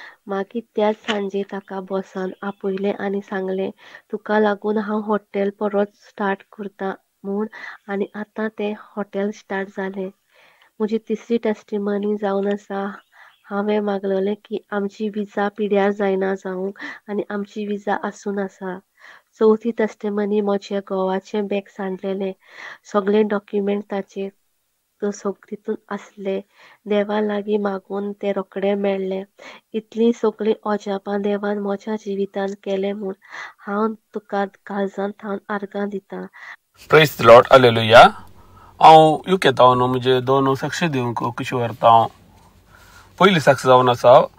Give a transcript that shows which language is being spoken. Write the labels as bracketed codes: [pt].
[kok] मागीर त्याच सांजे ताका बॉसान आपयलें आनी सांगलें तुका लागून हांव हॉटेल परत स्टार्ट करतां म्हूण. आनी आतां तें हॉटेल स्टार्ट जालें. म्हजी तिसरी टेस्टिमनी जावन आसा. हांवें मागलेलें की आमची विजा पिड्यार जायना जावंक आनी आमची विजा आसून आसा. चवथी टेस्टिमनी म्हज्या घोवाचें बॅग सांडलेलें. सगळे डॉक्युमेंट ताचे तितून आसले. देवा लागीं मागून तें रोखडें मेळ्ळें. इतलीं सगळीं अजापां देवान म्हज्या जिवितान केलें म्हूण हांव तुका काळजांत थावन आर्गां दितां. [en] Praise the Lord. [kok] हालेलुया. हांव UK तावन म्हणजे 2 साक्षी दिवंक कशी व्हरता. पयली साक्ष जावन आसा.